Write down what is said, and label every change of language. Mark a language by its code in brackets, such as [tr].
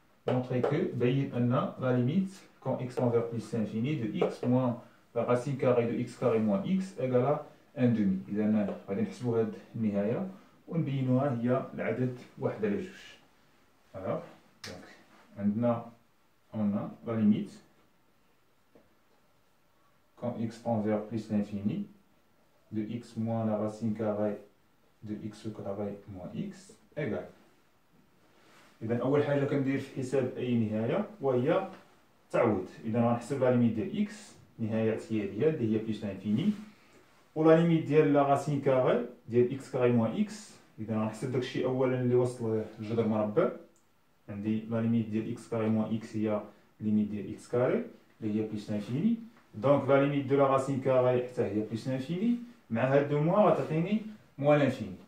[fr] Montrer que [ar] بين أن [fr] la limite quand x tend vers plus l'infini de x moins la racine carrée de x carré moins x égale à 1 demi. [ar] إذا غادي نحسبوا هاد النهاية ونبينوها هي العدد 1 على 2. [fr] Alors, donc, [ar] عندنا [fr] on a la limite quand x tend vers plus l'infini de x moins la racine carrée de x carré moins x égale. [ar] إذا أول حاجة كندير في حساب أي نهاية وهي تعويض. إذا غنحسب لا ليميت ديال إكس نهاية اعتيادية اللي هي بليس لانفيني، ولا ليميت ديال لا راسين كاري ديال إكس كاري موان إكس. إذا غنحسب داكشي أولا اللي وصل لجذر مربع. عندي لا ليميت ديال إكس كاري موان إكس هي ليميت ديال إكس كاري اللي هي بليس لانفيني، دونك لا ليميت دو لا راسين كاري حتى هي بليس لانفيني، مع هاد دو موان غتعطيني موان لانفيني.